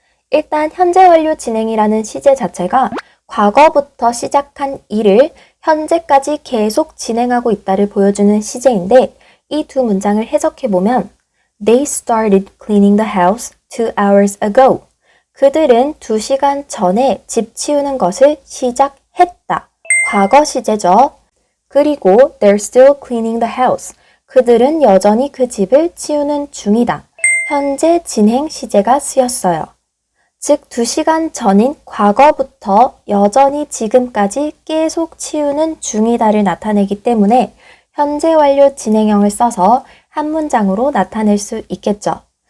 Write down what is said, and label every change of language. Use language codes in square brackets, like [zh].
[ko] 일단 현재 완료 진행이라는 시제 자체가 과거부터 시작한 일을 현재까지 계속 진행하고 있다를 보여주는 시제인데 이 두 문장을 해석해보면 [en] They started cleaning the house 2 hours ago. [ko] 그들은 2시간 전에 집 치우는 것을 시작했다. 과거 시제죠. 그리고 [en] they're still cleaning the house. [ko] 그들은 여전히 그 집을 치우는 중이다. 현재 진행 시제가 쓰였어요. 즉 2시간 전인 과거부터 여전히 지금까지 계속 치우는 중이다를 나타내기 때문에 현재 완료 진행형을 써서 한 문장으로 나타낼 수 있겠죠.